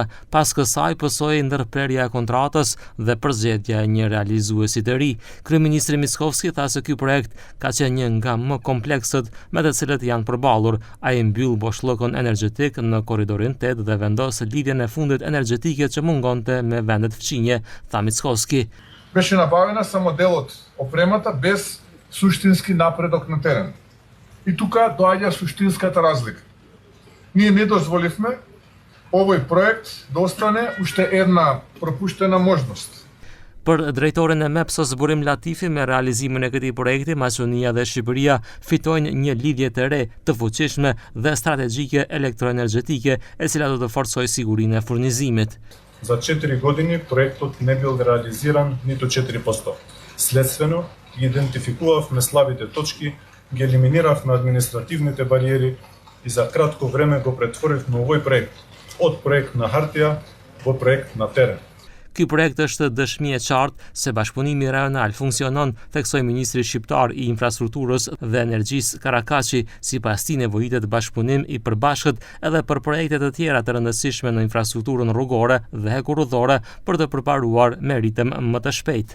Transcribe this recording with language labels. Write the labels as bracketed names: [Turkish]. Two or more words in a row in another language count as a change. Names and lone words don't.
[Albanian] Pas kësaj pësoi ndërprerja e kontratës dhe përzgjedhja e një realizuesi të ri. Kryeministri Mickovski tha se ky projekt ka qenë një nga më kompleksët me të cilët janë përballur. Ai mbyll boshllokun energjetik në korridorin 8 dhe vendos lidhjen e fundit energjetike që mungonte me vendet fqinje, tha Mickovski. [Macedonian] Беше набавена sa modelот опремата без суштински напредок на терен. И тука доаѓа суштинската разлика. Ние не дозволивме овој проект да остане уште една пропуштена можност. [Albanian] Për drejtoren e MEPS Zburim Latifi, me realizimin e këtij projekti, Maqedonia dhe Shqipëria fitojnë një lidhje të re, të fuqishme dhe strategjike elektroenergjetike, e cila do të forcojë sigurinë e furnizimit. [Macedonian] За 4 години проектот не бил реализиран ниту 4%. Следствено, ги идентификувавме слабите точки, ги елиминиравме административните бариери и за кратко време го претворивме овој проект од проект на хартија во проект на терен. [Albanian] Ky projekt është dëshmi e qartë se bashkëpunimi rajonal funksionon, theksoi ministri shqiptar i infrastrukturës dhe energjisë Karakaçi. Sipas tij nevojitet bashkëpunim i përbashkët edhe për projekte të tjera të rëndësishme në infrastrukturën rrugore dhe hekurudhore për të përparuar me ritëm më të shpejtë.